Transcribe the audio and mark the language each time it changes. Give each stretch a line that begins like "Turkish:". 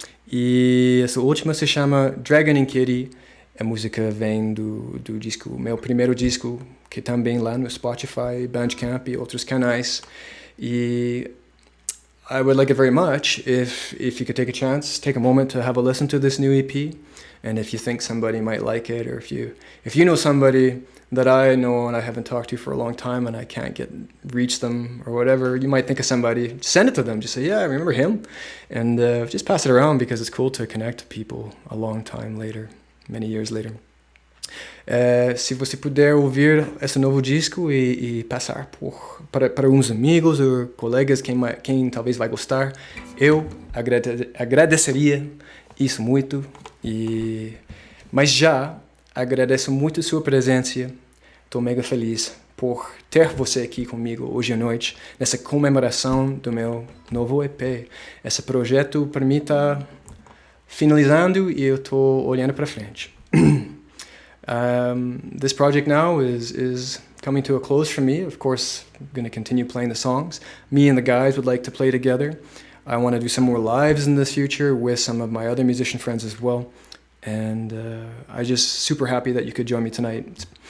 Portuguese: E essa última se chama Dragon and Kitty. A música vem do disco, meu primeiro disco, que também lá no Spotify, Bandcamp e outros canais.
English: E I would like it very much if you could take a chance, take a moment to have a listen to this new EP And if you think somebody might like it, or if you know somebody that I know and I haven't talked to for a long time and I can't reach them or whatever, you might think of somebody, send it to them. Just say, yeah, I remember him. And just pass it around, because it's cool to connect to people a long time later, many years later.
Portuguese: Se você puder ouvir esse novo disco e passar para uns amigos ou colegas, quem talvez vai gostar, eu agradeceria isso muito. Mas já agradeço muito a sua presença. Estou mega feliz por ter você aqui comigo hoje à noite, nessa comemoração do meu novo EP. Esse projeto, para mim, está finalizando e eu estou olhando para frente.
English: This project now is coming to a close for me. Of course, I'm going to continue playing the songs. Me and the guys would like to play together. I want to do some more lives in the future with some of my other musician friends as well. And I'm just super happy that you could join me tonight.